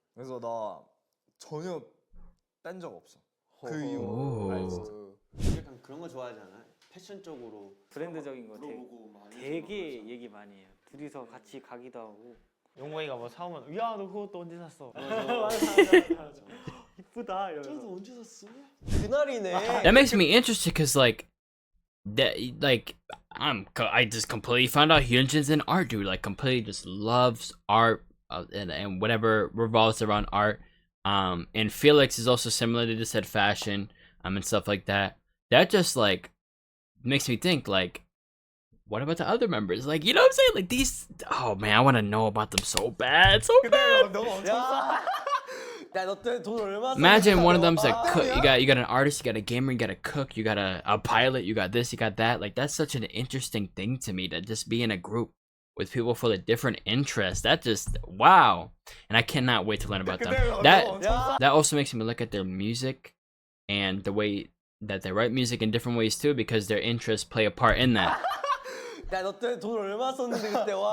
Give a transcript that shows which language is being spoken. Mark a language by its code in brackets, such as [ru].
[ko] 그래서 나 전혀 뺀 적 없어. 그 오. 이후 알지. 약간 그런 거 좋아하지 않아? 패션 쪽으로 브랜드적인 거 물어보고 막 되게 얘기 많이 해요. 둘이서 같이 가기도 하고. 용복이가 뭐 사오면 야 너 그것도 언제 샀어? 이쁘다 이러면서. 저도 언제 샀어? 그날이네. [en] That makes me interested because like I just completely found out Hyunjin's an art dude. Like completely just loves art and whatever revolves around art. And Felix is also similar. They just said fashion and stuff like that. That just like makes me think like, what about the other members? Like, you know what I'm saying? Like these. Oh man, I want to know about them so bad, so bad. [ko] 야, 너 때문에 돈 얼마? [en] Imagine one of them's a cook. You got an artist, you got a gamer, you got a cook, you got a pilot, you got this, you got that. Like that's such an interesting thing to me to just be in a group with people full of different interests. That just wow. And I cannot wait to learn about them. That also makes me look at their music and the way that they write music in different ways too, because their interests play a part in that. [ko] 야, 너 때문에 돈 얼마 썼는데 그때 와.